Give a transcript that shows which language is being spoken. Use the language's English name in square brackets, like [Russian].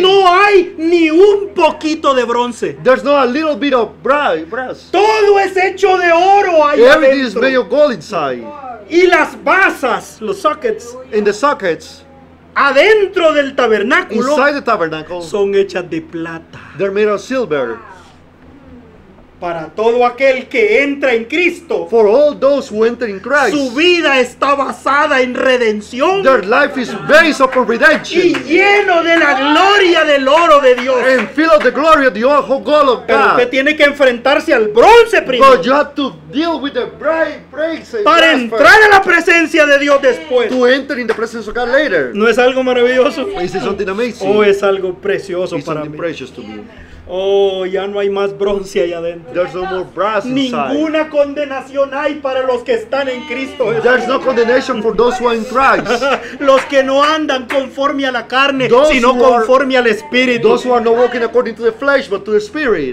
[Spanish] no hay ni un poquito de bronce. [English] there's not a little bit of brass. [Spanish] Todo es hecho de oro ahí [English] Everything is made [Spanish] adentro. [English] of gold inside. [Spanish] Y las basas, los sockets, [English] In the sockets, [Spanish] adentro del tabernáculo [English] inside the tabernacle, [Spanish] son hechas de plata. [English] they're made of silver. [Spanish] Para todo aquel que entra en Cristo, [English] For all those who enter in Christ, [Spanish] vida está basada en redención [English] their life is based upon [Spanish] y [English] redemption [Spanish] lleno de la gloria del oro de Dios. [English] and filled of the glory of the whole gold of [Spanish] Pero usted [English] God. [Spanish] tiene que enfrentarse al bronce primero [English] But you have to deal with the brass [Spanish] para entrar a la presencia de Dios después. [English] to enter in the presence of God later. [Spanish] ¿No es algo maravilloso? [English] Is it something amazing? [Spanish] ¿O es algo precioso [English] It's [Spanish] para [English] something precious to me. [Spanish] Oh, ya no hay más bronce allá adentro. [English] There's no more brass inside. [Spanish] Ninguna condenación hay para los que están en Cristo Jesús. [English] There's no condemnation for those who are in Christ. [Spanish] Los que no andan conforme a la carne, [English] Those [Spanish] sino [English] who are- [Spanish] conforme al Espíritu. [English] Those who are not walking according to the flesh, but to the Spirit.